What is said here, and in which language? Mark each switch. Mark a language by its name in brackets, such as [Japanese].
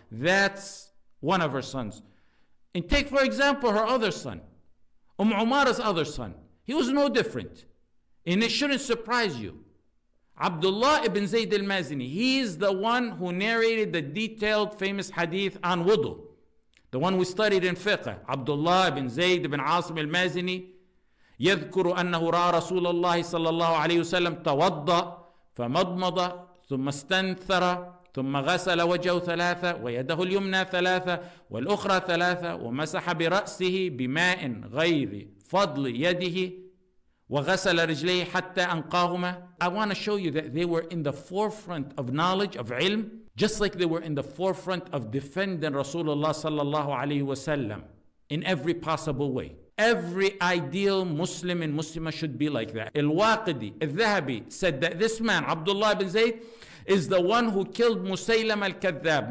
[English] That's one of her sons. And take for example her other son, Umara's other son. He was no different, and it shouldn't surprise you. Abdullah ibn Zayd al-Mazini, he is the one who narrated the detailed famous hadith on wudu, the one we studied in fiqh. [Arabic] Abdullah ibn Zayd ibn Asim al-Mazini يذكر أنه رأى رسول الله صلى الله عليه وسلم توضأ فمضمض ثم استنثر ثم غسل وجهه ثلاثة ويده اليمنى ثلاثة والأخرى ثلاثة ومسح برأسه بماء غير فضل يده وغسل رجليه حتى أنقاهما. [English] I want to show you that they were in the forefront of knowledge, of ilm, just like they were in the forefront of defending Rasulullah sallallahu alayhi wasallam in every possible way. Every ideal Muslim and Muslimah should be like that. Al-Waqidi, al-Dhahabi said that this man, Abdullah ibn Zayd, is the one who killed Musaylama al-Kadhab.